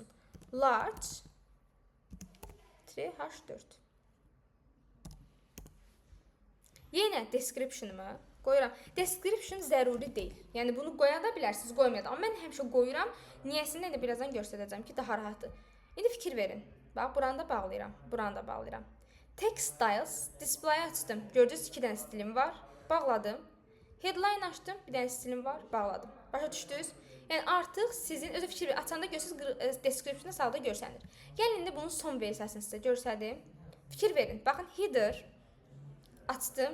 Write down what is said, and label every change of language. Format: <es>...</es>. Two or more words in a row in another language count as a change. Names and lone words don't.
<en>Large h4.</en> <az>Yenə description-ımı qoyuram. Description zəruri deyil. Yəni bunu qoya da bilərsiniz, qoymaya da. Amma mən həmişə qoyuram. Niyəsindən də birazdan göstərəcəm ki, daha rahatdır. İndi fikir verin. Bax, buranı da bağlayıram. Buranı da bağlayıram.</az> <en>Text styles, display açdım.</en> <az>Gördünüz, 2 dənə stilim var. Bağladım. Headline açdım. Bir dənə stilim var. Bağladım. Başa düşdünüz? Yəni artıq sizin özü fikir verin. Açanda görürsünüz, description-da sağda görsənir. Gəlin indi bunun son versiyasını sizə göstərdim. Fikir verin. Baxın, header açdım.</az>